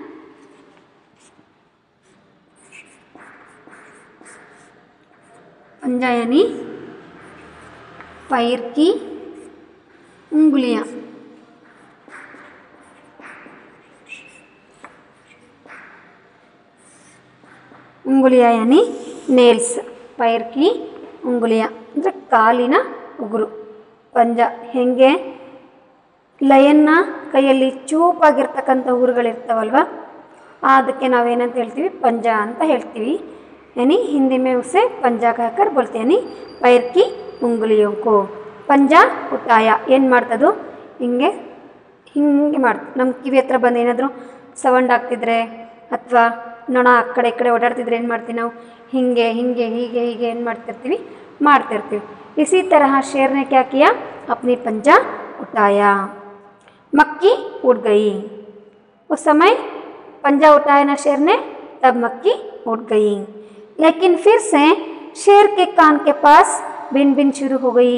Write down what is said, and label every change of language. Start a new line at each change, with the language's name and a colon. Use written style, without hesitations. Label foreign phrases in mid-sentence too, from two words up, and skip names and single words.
Hindi: पंजा यानी पैर की उंगलियां। उंगलियां यानी नेल्स, पैर की उंगलियां
Kannada: ಅಂದರೆ ಕಾಲಿನ ಉಗುರು. ಪಂಜ ಹೆಂಗೆ ಲಯನ್ನ ಕೈಯಲ್ಲಿ ಚೂಪಾಗಿರ್ತಕ್ಕಂಥ ಉಗುರುಗಳಿರ್ತಾವಲ್ವ, ಅದಕ್ಕೆ ನಾವೇನಂತ ಹೇಳ್ತೀವಿ, ಪಂಜ ಅಂತ ಹೇಳ್ತೀವಿ.
Hindi: यानी हिंदी में उसे पंजा कहकर बोलते हैं, यानी पैर की उंगलियों को पंजा उठाया.
Kannada: ಏನು ಮಾಡ್ತದು, ಹಿಂಗೆ ಹಿಂಗೆ ಮಾಡ್ತದೆ. ನಮ್ಮ ಕಿವಿ ಹತ್ರ ಬಂದು ಏನಾದರೂ ಸೌಂಡ್ ಆಗ್ತಿದ್ರೆ ಅಥವಾ ನೊಣ ಆ ಕಡೆ ಈ ಕಡೆ ಓಡಾಡ್ತಿದ್ರೆ ಏನು ಮಾಡ್ತೀವಿ ನಾವು, ಹಿಂಗೆ ಹಿಂಗೆ ಹೀಗೆ ಹೀಗೆ ಏನು ಮಾಡ್ತಿರ್ತೀವಿ.
Hindi: इसी तरह शेर ने क्या किया, अपनी पंजा उठाया. मक्की उड़ गई. उस समय पंजा उठाया ना शेर ने, तब मक्की उड़ गई. लेकिन फिर से शेर के कान के पास बिन बिन शुरू हो गई.